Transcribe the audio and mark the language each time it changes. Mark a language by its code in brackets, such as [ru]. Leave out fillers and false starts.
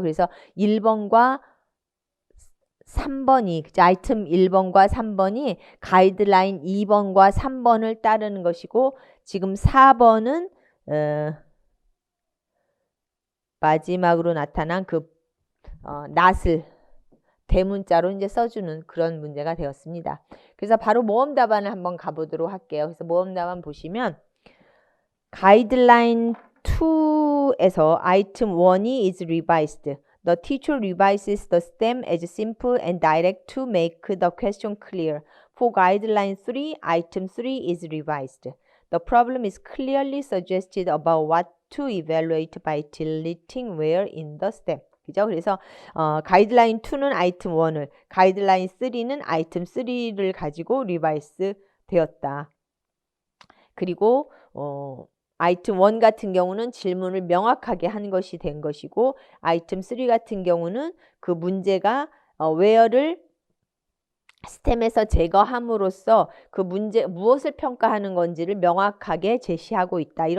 [ko] 그래서 1번과 3번이, 아이템 1번과 3번이 가이드라인 2번과 3번을 따르는 것이고 지금 4번은 마지막으로 나타난 그 not을 대문자로 이제 써주는 그런 문제가 되었습니다. 그래서 바로 모험 답안을 한번 가보도록 할게요. 그래서 모험 답안 보시면 가이드라인 2에서 item 1이 [en] is revised. The teacher revises the stem as simple and direct to make the question clear. For guideline 3, item 3 is revised. The problem is clearly suggested about what to evaluate by deleting where in the stem. [ko] 그죠? 그래서 가이드라인 2는 아이템 1을, 가이드라인 3는 아이템 3를 가지고 리바이스 되었다. 그리고 아이템 1 같은 경우는 질문을 명확하게 한 것이 된 것이고, 아이템 3 같은 경우는 그 문제가 where를 스템에서 제거함으로써 그 문제 무엇을 평가하는 건지를 명확하게 제시하고 있다.